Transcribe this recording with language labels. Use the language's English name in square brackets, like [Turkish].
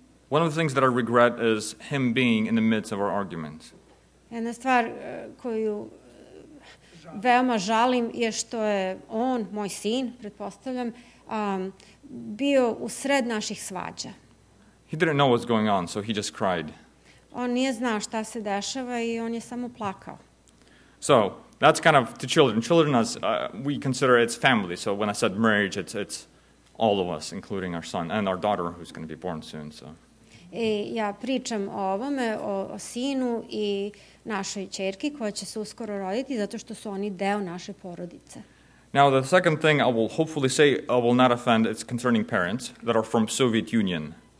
[English] One of the things that I regret is him being in the midst of our arguments. [Serbian] Jedna stvar koju veoma žalim je što je on, moj sin, pretpostavljam, bio u sred naših svađa. [English] He didn't know what's going on, so he just cried. [Serbian] On nije znao šta se dešava i on je samo plakao. [English] So, that's kind of to children. Children, as we consider it's family. So when I said marriage, it's all of us, including our son and our daughter, who's going to be born soon. So. [Serbian] Ja pričam o ovome, o sinu i našoj ćerki koja će se uskoro roditi, zato što su oni deo naše porodice. [English] Now, the second thing I will hopefully say I will not offend, it's concerning parents that are from Soviet Union.